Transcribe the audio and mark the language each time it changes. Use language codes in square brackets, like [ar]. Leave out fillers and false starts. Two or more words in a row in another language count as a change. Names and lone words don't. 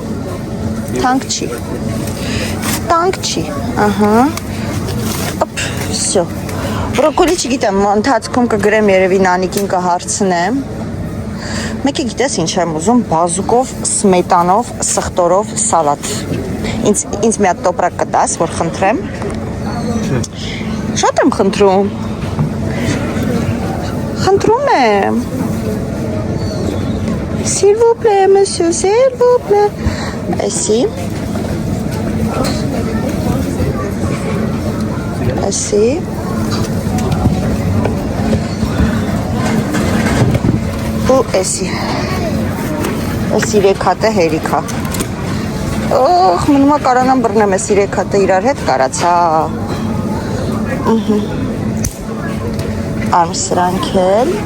[hy] տանք չի, ահա, վսյո, բրոկոլի չգիտեմ, ընթացքում կգրեմ երևի նանիկին կհարցնեմ, մեկի գիտես ինչ եմ ուզում, բազուկով, սմետանով, սխտորով սալատ, ինձ մի հատ տոպրակ կտաս, որ խնդրեմ, շատ եմ խնդրում եմ, [fr] s'il vous plaît, monsieur, s'il vous plaît, [hy] այսի, ու այսի, այս 3 հատը հերիք է, օխ, մնումա կարանամ բրնեմ ես 3 հատը իրար հետ կարացա, արմ սրանք էլ,